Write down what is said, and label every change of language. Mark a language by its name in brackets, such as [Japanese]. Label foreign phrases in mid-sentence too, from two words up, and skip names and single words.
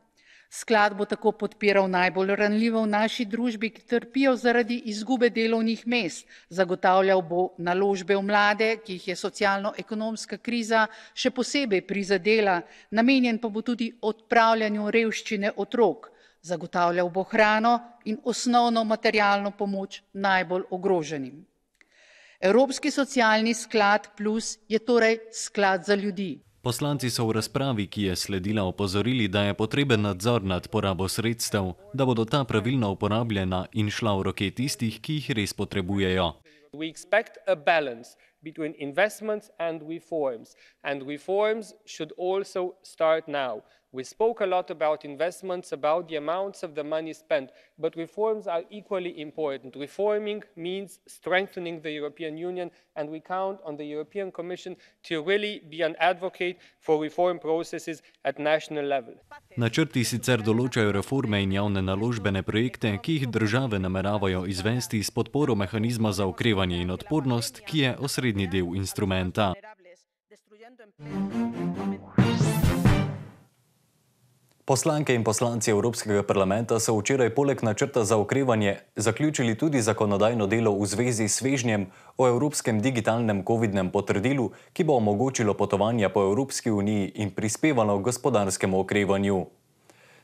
[Slovenian] Sklad bo tako podpiral najbolj ranljive v naši družbi, ki trpijo zaradi izgube delovnih mest, zagotavljal bo naložbe v mlade, ki jih je socialno-ekonomska kriza še posebej prizadela, namenjen pa bo tudi odpravljanju revščine otrok, zagotavljal bo hrano in osnovno materialno pomoč najbolj ogroženim. Evropski socialni sklad Plus je torej sklad za ljudi. Poslanci so v razpravi, ki je sledila, opozorili, da je potreben nadzor nad porabo sredstev, da bodo ta pravilno uporabljena in šla v roke tistih, ki jih res potrebujejo. [English] We expect a balance between investments and reforms should also start now. We spoke a lot about investments, about the amounts of the money spent, but reforms are equally important. Reforming means strengthening the European Union, and we count on the European Commission to really be an advocate for reform processes at national level. [Slovenian] Načrti sicer določajo reforme in javne naložbene projekte, ki jih države nameravajo izvesti s podporo mehanizma za okrevanje in odpornost, ki je osrednji del instrumenta. Poslanke in poslanci Evropskega parlamenta so včeraj poleg načrta za okrevanje zaključili tudi zakonodajno delo v zvezi s svežnjem o evropskem digitalnem covidnem potrdilu, ki bo omogočilo potovanja po Evropski uniji in prispevalo k gospodarskemu okrevanju.